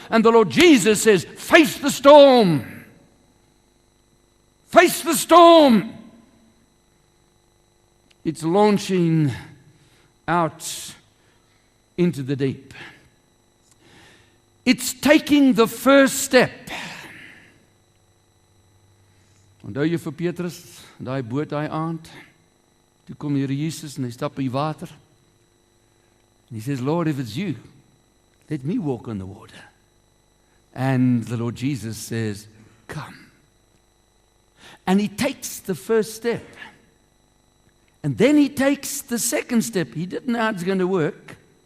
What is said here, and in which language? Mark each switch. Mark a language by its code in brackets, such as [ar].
[en] And the Lord Jesus says, face the storm. Face the storm. It's launching out into the deep. It's taking the first step. [af] Onthou jy vir Petrus, daai boot daai aand? Toe kom Here Jesus en hy stap in die water. [en] And he says, Lord, if it's you, let me walk on the water. And the Lord Jesus says, come. And he takes the first step. And then he takes the second step. He didn't know how it's going to work.